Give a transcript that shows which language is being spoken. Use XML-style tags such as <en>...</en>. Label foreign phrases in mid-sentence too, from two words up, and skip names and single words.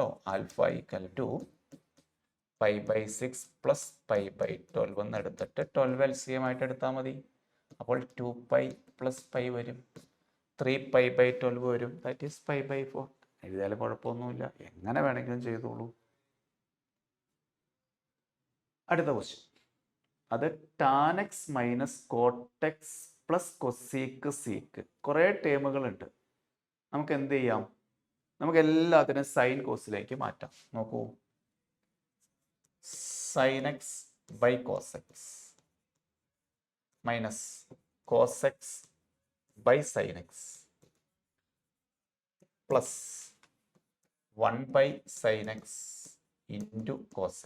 <en>alpha equal to</en> <ml>π/6 + π/12 എന്ന് എടുത്തിട്ട് 12 LCM ആയിട്ട് എടുത്താൽ മതി. അപ്പോൾ 2π + π വരും. 3π/12 വരും.</ml> <en>that is π/4.</en> <ml>എഴുതിയാലും കുഴപ്പമൊന്നുമില്ല, എങ്ങനെ വേണമെങ്കിലും ചെയ്തോളൂ. അടുത്ത ക്വസ്റ്റ്യൻ. അത്</ml> <en>tan x - cot x + cosec sec.</en> <ml>കുറേ ടേമുകളുണ്ട്. നമുക്ക് എന്ത് ചെയ്യാം? നമുക്ക് എല്ലാത്തിനും സൈൻ കോസിലേക്ക് മാറ്റാം. നോക്കൂ,</ml> <en>sin x / cos x minus cos x / sin x plus 1/sin x into cos x.</en>